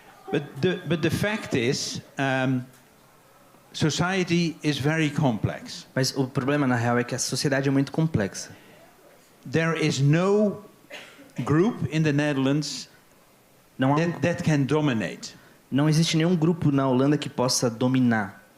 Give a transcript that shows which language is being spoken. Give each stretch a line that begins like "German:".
English: But the fact is, society is very complex.
Portuguese: Mas o problema na real é que a sociedade é muito complexa.
English: There is no group in the Netherlands that can dominate.
Portuguese: Não existe nenhum grupo na Holanda que possa dominar.